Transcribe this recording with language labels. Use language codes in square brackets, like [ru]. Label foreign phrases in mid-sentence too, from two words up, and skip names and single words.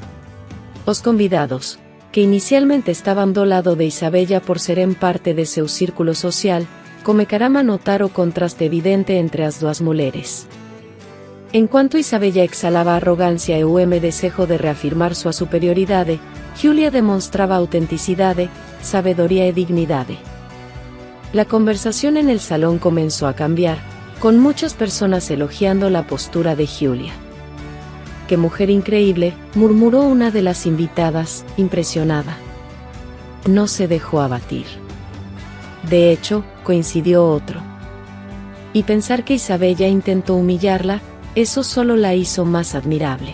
[gl] Os convidados, que inicialmente estaban do lado de Isabella por seren parte de seu círculo social, comecaran a notar o contraste evidente entre as dúas mulleres. Enquanto Isabella exhalaba arrogancia e desejo de reafirmar súa superioridade, Giulia demostraba autenticidade, sabedoría e dignidade. [es] La conversación en el salón comenzó a cambiar, con muchas personas elogiando la postura de Giulia. "Qué mujer increíble", murmuró una de las invitadas, impresionada. No se dejó abatir. De hecho, coincidió otro. Y pensar que Isabella intentó humillarla, eso solo la hizo más admirable.